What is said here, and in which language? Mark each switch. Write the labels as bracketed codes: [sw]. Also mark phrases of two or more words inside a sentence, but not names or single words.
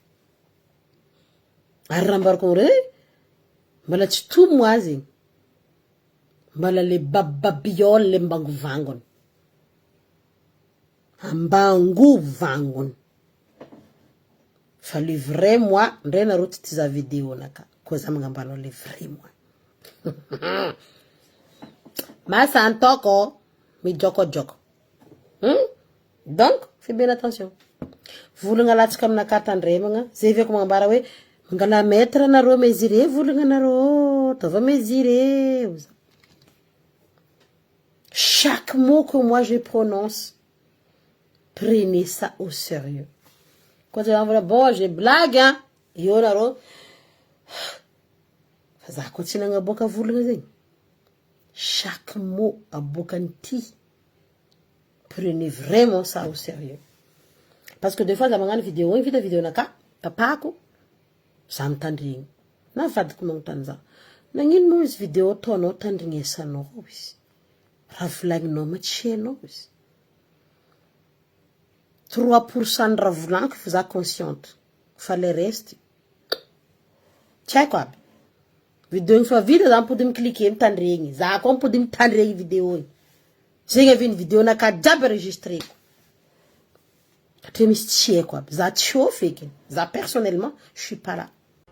[mg] ary raha mbarako re mbala tsy tomo azy mbala le babiole le mbangovangony ambangovangony fa [fr] le vrai moi [mg] ndray nareo ty tiza vidéo naka koa za magnambanao [fr] le vrai moi [mg] masa antoko mijokojoko [fr] donc fais bien attention [mg] volagna latsaka aminaka tandremagna zay viako magnambara hoe mangala maître nareo mesuré volagna nareo tava mesuré [fr] chaque mot que moi je prononce prenez ça au sérieux quand je envoie bon je blague [mg] io nareo fa za ko tsy nagnaboaka volagna zegny [fr] chaque mot [mg] abokany ty [fr] prenez vraiment ça au sérieux parce que des fois [mg] za magnano vidéo igny vita vidéo naka papako za mitandrigny na vadiko magnontany za nagnino moa izy vidéo ataonao tandrignesanao izy raha volagninao ma tsy hainao izy 3% raha volaniko fa za consciente fa [fr] le reste [mg] tsy haiko aby vidéo igny fa vita za mipody mikliquer mitandregny za koa mipody mitandregny vidéo igny Zegny avy ny vidéo naka jiaby enregistreko. Hatria misy tsy haiko aby. Za tsy show feky. [fr] Za personnellement, je suis pas là.